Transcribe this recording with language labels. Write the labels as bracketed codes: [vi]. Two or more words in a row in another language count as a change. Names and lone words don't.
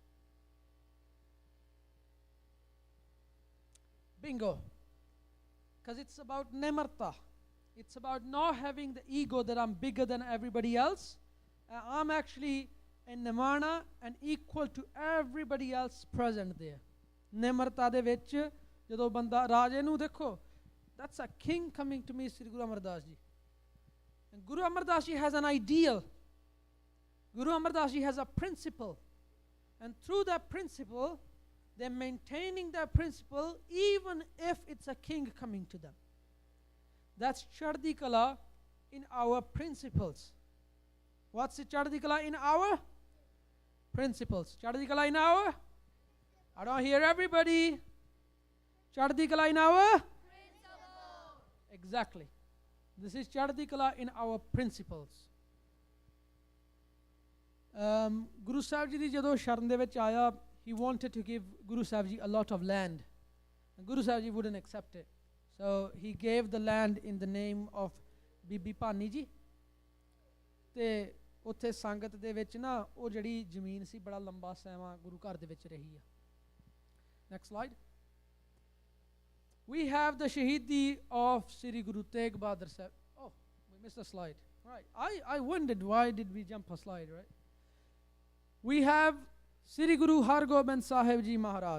[en] Bingo. Because it's about nimarta. It's about not having the ego that I'm bigger than everybody else. I'm actually a nimana and equal to everybody else present there. [pa] ਨਿਮਰਤਾ ਦੇ ਵਿੱਚ, ਜਦੋਂ ਬੰਦਾ ਰਾਜੇ ਨੂੰ ਦੇਖੋ. [en] That's a king coming to me, Sri Guru Amar Das Ji. And Guru Amar Das Ji has an ideal. Guru Amar Das Ji has a principle. And through that principle, they're maintaining that principle even if it's a king coming to them. That's [pa] ਚੜ੍ਹਦੀ ਕਲਾ [en] in our principles. What's the [pa] ਚੜ੍ਹਦੀ ਕਲਾ [en] in our principles? [pa] ਚੜ੍ਹਦੀ ਕਲਾ [en] in our? I don't hear everybody. [pa] ਚੜ੍ਹਦੀ ਕਲਾ [en] in our? Exactly. This is [pa] ਚੜ੍ਹਦੀ ਕਲਾ [en] in our principles. [pa] ਗੁਰੂ ਸਾਹਿਬ ਜੀ ਦੀ ਜਦੋਂ ਸ਼ਰਨ ਦੇ ਵਿੱਚ ਆਇਆ, [en] he wanted to give Guru Sahib Ji a lot of land. And Guru Sahib Ji wouldn't accept it. So he gave the land in the name of Bibi Pani Ji. [pa] Te ਉੱਥੇ ਸੰਗਤ ਦੇ ਵਿੱਚ ਨਾ ਉਹ ਜਿਹੜੀ ਜ਼ਮੀਨ ਸੀ ਬੜਾ ਲੰਬਾ ਸਮਾਂ ਗੁਰੂ ਘਰ ਦੇ ਵਿੱਚ ਰਹੀ ਆ. [en] Next slide. We have the Shahidi of Sri Guru Tegh Bahadur Sahib. Oh, we missed a slide. Right. I wondered why did we jump a slide, right? We have Sri Guru Har Gobind Sahib Ji Maharaj.